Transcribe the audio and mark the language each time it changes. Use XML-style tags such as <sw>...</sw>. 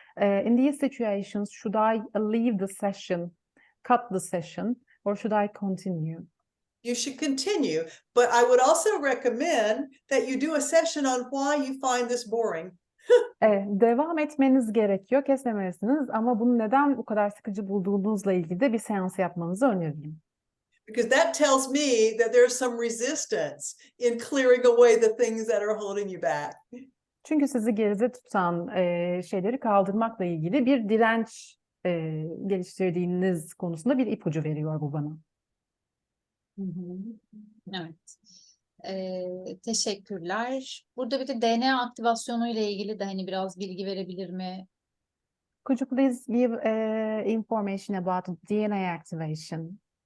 <en>In these situations, should I leave the session, cut the session, or should I continue? You should continue, but I would also recommend that you do a session on why you find this boring.</en> <tr>Devam etmeniz gerekiyor, kesmemelisiniz ama bunu neden bu kadar sıkıcı bulduğunuzla ilgili de bir seans yapmanızı öneririm.</tr> <en>Because that tells me that there's some resistance in clearing away the things that are holding you back.</en> <tr>Çünkü sizi geride tutan şeyleri kaldırmakla ilgili bir direnç geliştirdiğiniz konusunda bir ipucu veriyor bu bana. Evet. Teşekkürler. Burada bir de DNA aktivasyonu ile ilgili de hani biraz bilgi verebilir mi?</tr> <en>Could you please give information about DNA activation?</en>